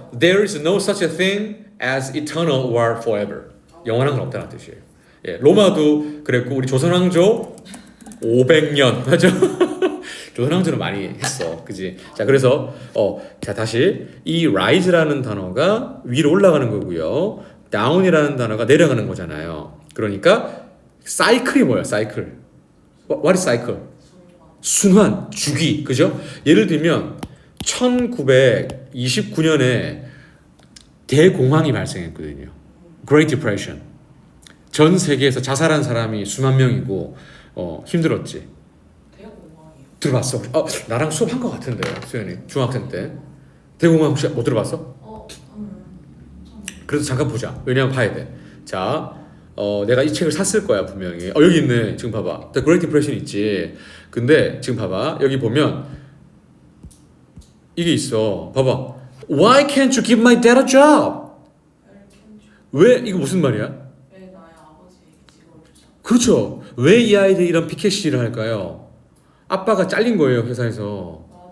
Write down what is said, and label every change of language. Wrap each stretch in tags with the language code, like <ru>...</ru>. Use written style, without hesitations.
<en>There is no such a thing as eternal war forever.</en> <ko>영원한 건 없다는 뜻이에요. 예, 로마도 그랬고 우리 조선왕조 500년 맞죠? 조선왕조는 많이 했어, 그지? 자, 그래서 자 다시 이 rise라는 단어가 위로 올라가는 거고요, down이라는 단어가 내려가는 거잖아요. 그러니까 사이클이 뭐야? 사이클.</ko> <en>What is cycle?</en> <ko>순환, 주기, 그죠? 예를 들면 1929년에 대공황이 발생했거든요.</ko> <en>Great Depression.</en> <ko>전 세계에서 자살한 사람이 수만 명이고 힘들었지. 대공황이요. 들어봤어? 나랑 수업한 것 같은데 수연이 중학생 때 대공황 혹시 못 들어봤어? 그래서 잠깐 보자. 왜냐면 봐야 돼. 자, 내가 이 책을 샀을 거야 분명히. 여기 있네. 지금 봐봐. The Great Depression 있지. 근데 지금 봐봐. 여기 보면 이게 있어. 봐봐.</ko> <en>Why can't you give my dad a job?</en> <ko>왜 이거 무슨 말이야? 왜 나의 아버지에게 직업을 주지 않고? 그렇죠. 왜 이 아이들이 이런 피켓 시위를 할까요? 아빠가 잘린 거예요 회사에서.</ko>